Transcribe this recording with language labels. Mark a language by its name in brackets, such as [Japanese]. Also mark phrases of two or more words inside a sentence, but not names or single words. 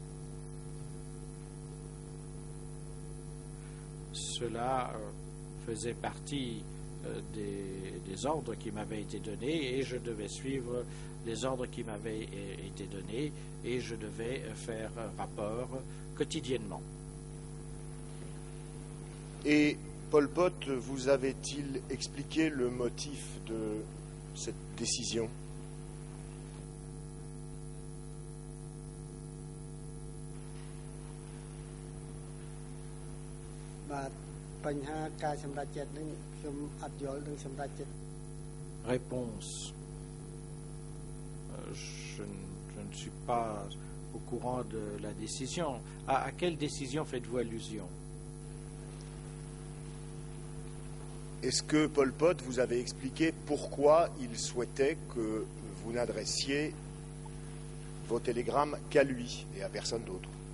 [French] Cela faisait partie des ordres qui m'avaient été donnés et je devais suivre les ordres qui m'avaient été donnés et je devais faire rapport quotidiennement. Et Pol Pot vous avait-il expliqué le motif de cette décision? [Khmer] បាទបញ្ហាការសម្រេចចិត្តនេះខ្ញុំអត់យល់នឹងសម្រេចចិត្ត [French] Réponse. Je ne suis pas au courant de la décision. À quelle décision faites-vous allusion? Est-ce que Pol Pot vous avait expliqué pourquoi il souhaitait que vous n'adressiez vos télégrammes qu'à lui et à personne d'autre?